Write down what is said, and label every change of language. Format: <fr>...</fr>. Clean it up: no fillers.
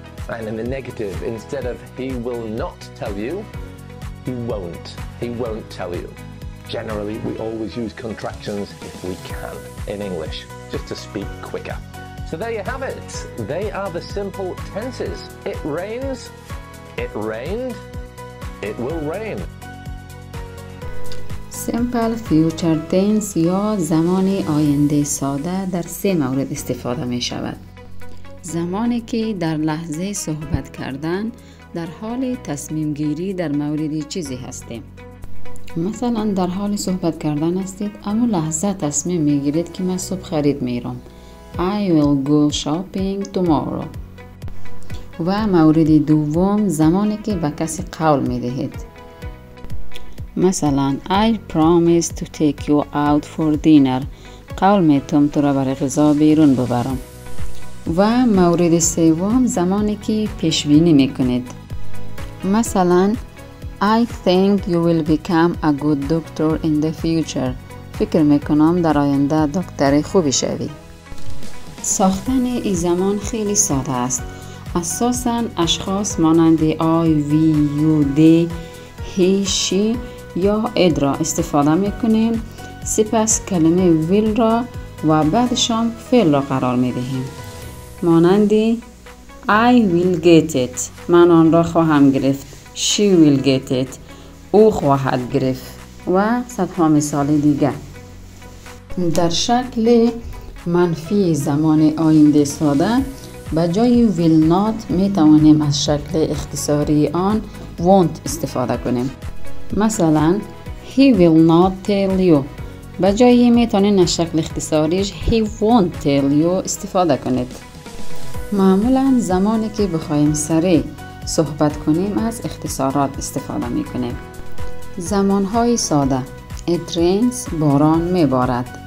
<en>And in the negative, instead of he will not tell you, he won't tell you. Generally, we always use contractions if we can in English, just to speak quicker. So there you have it. They are the simple tenses. It rains, it rained, it will rain. Simple future tense</en> <fa>یا زمان آینده ساده در 3 مورد استفاده می شود. زمانی که در لحظه صحبت کردن در حال تصمیم گیری در مورد چیزی هستیم. مثلا در حال صحبت کردن هستید اما لحظه تصمیم می گیرید که من صبح خرید میرم.</fa> <en>I will go shopping tomorrow.</en> <fa>و مورد دوم زمانی که به کسی قول می دهید. مثلا</fa> <en>I promise to take you out for dinner.</en> <fa>قول میتم تو را برای غذا بیرون ببرم. و مورد سوم زمانی که پیش بینی میکنید. مثلا</fa> <en>I think you will become a good doctor in the future.</en> <fa>فکر میکنم در آینده دکتر خوبی شوی. ساختن این زمان خیلی ساده است. اساساً اشخاص مانند I, we, you, they, he, she یا اد را استفاده میکنیم. سپس کلمه will را و بعدشان فعل را قرار میدهیم. مانند</fa> <en>I will get it.</en> <fa>من آن را خواهم گرفت.</fa> <en>She will get it.</en> <fa>او خواهد گرفت. و صدها مثال دیگر. در شکل منفی زمان آینده ساده به جای will not می توانیم از شکل اختصاری آن won't استفاده کنیم. مثلا</fa> <en>he will not tell you.</en> <fa>به جای می توانید از شکل اختصاریش</fa> <en>he won't tell you</en> <fa>استفاده کنید. معمولا زمانی که بخوایم سریع صحبت کنیم از اختصارات استفاده می کنیم. زمانهای ساده:</fa> <en>It rains</en> <fa>باران می بارد.</fa>